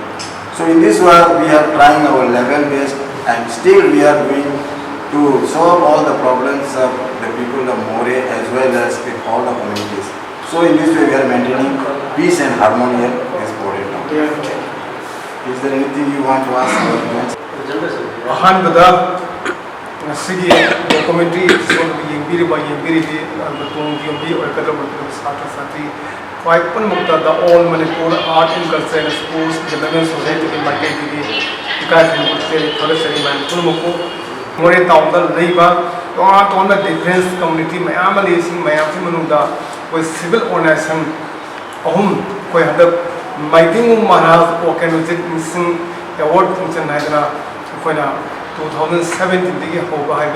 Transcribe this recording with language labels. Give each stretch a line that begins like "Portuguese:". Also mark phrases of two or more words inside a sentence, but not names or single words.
English: So in this work, we are trying our level best and still we are doing to solve all the problems of the people of More as well as with all the communities. So in this way, we are maintaining peace and harmony in this border town. Is there anything you want to ask?
Manipuri: ꯑꯍꯥꯟꯕꯗ ꯉꯁꯤꯒꯤ
English: documentary episode
Manipuri: ꯌꯦꯡꯕꯤꯔꯤꯕꯤ ꯇꯨꯡꯒꯤ ꯌꯨꯝꯕꯤ ꯑꯣꯏꯒꯗꯕ ꯁꯥꯇ꯭ꯔ ꯁꯥꯇ꯭ꯔꯤ ꯈ꯭ꯋꯥꯏ ꯄꯨꯝꯅꯃꯛꯇ ꯗ ꯑꯣꯜ ꯃꯅꯤꯄꯨꯔ ꯑꯥꯔꯠ ꯑꯦꯟ ꯀꯜꯆꯔ ꯑꯦꯟ ꯁ꯭ꯄꯣꯔꯠꯁ ꯗꯤꯕꯦꯂꯞꯃꯦꯟ ꯁꯣꯁꯥꯏꯇꯤꯒꯤ ꯃꯥꯏꯀꯩꯗꯒꯤ ꯏꯀꯥꯏꯈꯨꯝꯅꯕꯁꯦ ꯊꯥꯒꯠꯆꯔꯤ ꯃꯌꯥꯝ ꯄꯨꯝꯅꯃꯛꯄꯨ ꯃꯣꯔꯦ ꯇꯥꯎꯟꯗ ꯂꯩꯕ ꯇꯣꯉꯥꯟ ꯇꯣꯉꯥꯟꯕ
English: different community
Manipuri: ꯃꯌꯥꯝ ꯑꯃ ꯂꯩ ꯁꯤ ꯃꯌꯥꯝꯁꯤ ꯃꯅꯨꯡꯗ ꯑꯩꯈꯣꯏ
English: civil organization
Manipuri: ꯑꯍꯨꯝ ꯑꯩꯈꯣꯏ ꯍꯟꯗꯛ ꯃꯥꯏꯗꯤꯡꯉꯨ ꯃꯍꯥꯔꯥꯖ ꯋꯥꯀꯦꯟ ꯍꯧꯖꯤꯛ ꯅꯤꯡꯁꯤꯡ
English: award function
Manipuri: ꯍꯥꯏꯗꯅ ꯑꯩꯈꯣꯏꯅ 2017 ꯍꯧꯕ ꯍꯥꯏꯕ